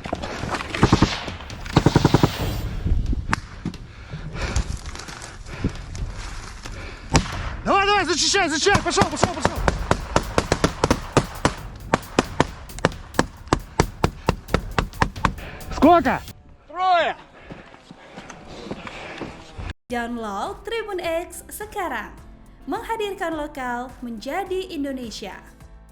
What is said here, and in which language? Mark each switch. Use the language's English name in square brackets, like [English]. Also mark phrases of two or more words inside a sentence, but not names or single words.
[Russian] Давай, давай, зачищай, зачищай, пошел, пошел, пошел. Сколько? Трое! [Indonesian] Download Tribun X sekarang, menghadirkan lokal menjadi Indonesia.